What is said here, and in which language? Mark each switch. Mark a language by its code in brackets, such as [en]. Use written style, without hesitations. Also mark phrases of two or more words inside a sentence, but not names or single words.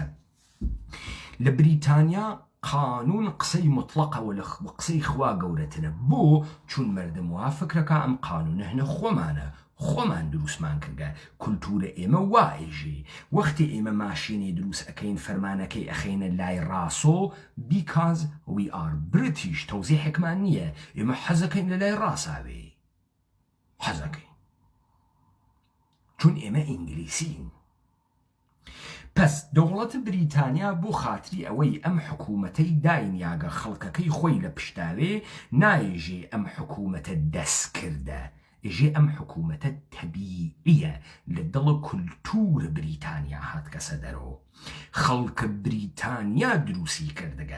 [sdh] لە بریتانیا قانون قسەی مطلقەوە لە قسەی خوا گەورەترە، بۆ چون مردم وا فکرەکە ئەم قانونە هەنە خۆمان دروستمان کردگە. کولتورە ئێمە وایژێ وەختی ئێمە ماشینی دروست ئەەکەین فەرمانەکەی ئەخینە لای ڕاستۆ [en] because we are British، [sdh] تەوزیحێکمان نییە، ئێمە حەزەکەین لە لای ڕاستاوێ، حەزەکەین چون ئێمە ئینگلیسین. پس دەوڵەت بریتانیا بۆ خاتری ئەوەی ئەم حکوومەتەی داینیاگە خەڵکەکەی خۆی لە پشتاوێ نایژێ ئەم حکوومەتە دەستکردە، ئێژێ ئەم حکوومەتە تەبیعیە لە دڵ کولتور بریتانیا هاتکەسە دەرەوە، خەڵکە بریتانیا دروستی کردگە.